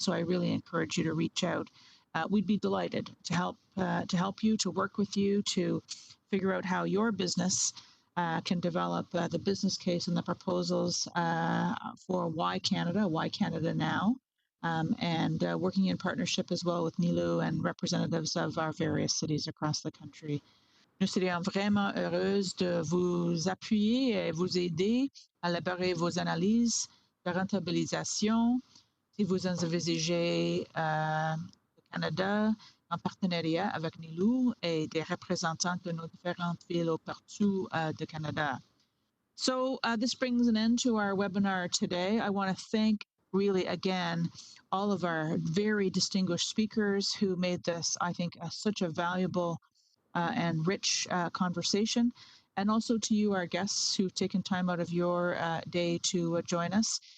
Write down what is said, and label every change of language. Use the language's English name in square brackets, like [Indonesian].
[English] So I really encourage you to reach out. We'd be delighted to help you, to work with you, to figure out how your business can develop the business case and the proposals for why Canada now, and working in partnership as well with Nilu and representatives of our various cities across the country. [French] Nous serions vraiment heureuses de vous appuyer et vous aider à élaborer vos analyses de rentabilisation si vous envisagez le Canada en partenariat avec Nilu et des représentants de nos différentes villes partout de Canada. [English] So this brings an end to our webinar today. I want to thank really again all of our very distinguished speakers who made this, I think, such a valuable and rich conversation, and also to you, our guests, who've taken time out of your day to join us.